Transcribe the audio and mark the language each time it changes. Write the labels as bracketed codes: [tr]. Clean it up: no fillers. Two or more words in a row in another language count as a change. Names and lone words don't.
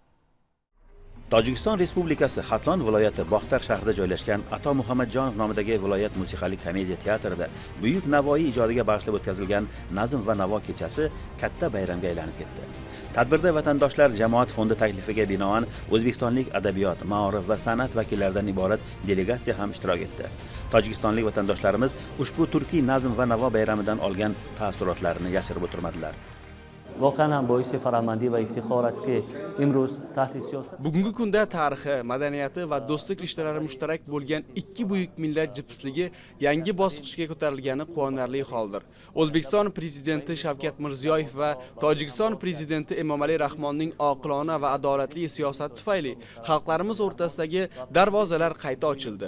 [uz] Tojikiston Respublikasi Xatlon viloyati Boxtar shahrida joylashgan Ato Muhammadjonov nomidagi viloyat musiqali komediya teatrida buyuk Navoiy ijodiga bag'ishlab o'tkazilgan Nazm va Navo kechasi katta bayramga aylanib ketdi. Tadbirda vatandoshlar jamoat fondi taklifiga binoan o'zbekistonlik adabiyot, ma'orif va san'at vakillaridan iborat delegatsiya ham ishtirok etdi. Tojikistonlik vatandoshlarimiz ushbu turkiy Nazm va Navo bayramidan olgan taassurotlarini yashirib o'tirmadilar. [tg] Воқеан ҳам боиси фараҳмандӣ ва ифтихор аст, ки имрӯз таҳти сиёсат [uz] bugungi kunda tarixi, madaniyati va do'stlik rishtalari mushtarak bo'lgan ikki buyuk millat jipsligi yangi bosqichga ko'tarilgani quvonarli holdir. O'zbekiston prezidenti Shavkat Mirziyoyev va Tojikiston prezidenti Emomali Rahmonning oqilona va adolatli siyosati tufayli xalqlarimiz o'rtasidagi darvozalar qayta ochildi.